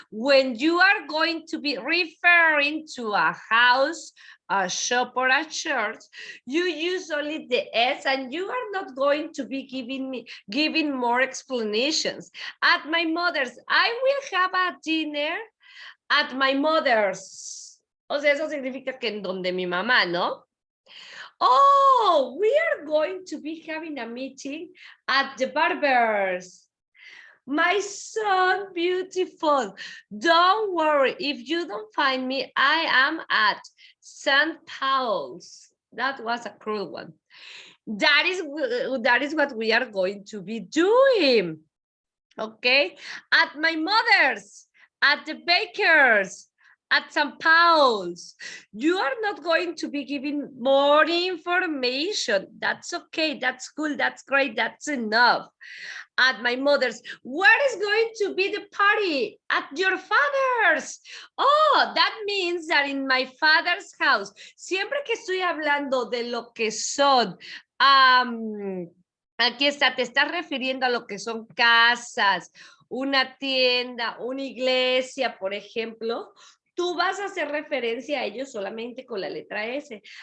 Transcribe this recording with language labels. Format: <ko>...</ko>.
<en>When you are going to be referring to a house, a shop, or a church, you use only the S, and you are not going to be giving more explanations. At my mother's, I will have a dinner at my mother's.</en> <es>O sea, eso significa que en donde mi mamá, ¿no?</es> <en>Oh, we are going to be having a meeting at the barber's. My son, beautiful. Don't worry, if you don't find me, I am at St. Paul's. That was a cruel one. That is what we are going to be doing. Okay, at my mother's, at the baker's, at St. Paul's. You are not going to be giving more information. That's okay, that's cool, that's great, that's enough. At my mother's. Where is going to be the party? At your father's. Oh, that means that in my father's house.</en> <es>Siempre que estoy hablando de lo que son, aquí está, te estás refiriendo a lo que son casas, una tienda, una iglesia, por ejemplo. Tú vas a hacer referencia a ellos solamente con la letra S.</es>